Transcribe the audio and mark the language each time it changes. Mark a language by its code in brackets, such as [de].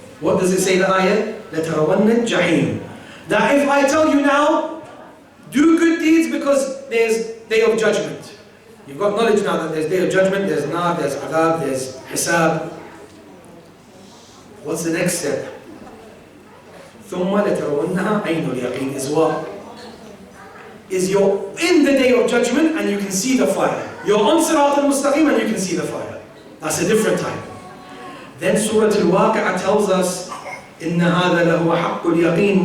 [en] What does it say the ayah? [ar] لَتَرَوَنَّ الْجَحِيمِ. [en] That if I tell you now, do good deeds because there's day of judgment. You've got knowledge now that there's day of judgment, there's nar, there's adab, there's hisab. What's the next step? [ar] ثم لترونها عين اليقين [en] is what? Is you're in the day of judgment and you can see the fire. You're on Sirat al-Mustaqim and you can see the fire. That's a different time. Then Surah Al-Waqi'ah tells us [ar] إن هذا لهو حق اليقين.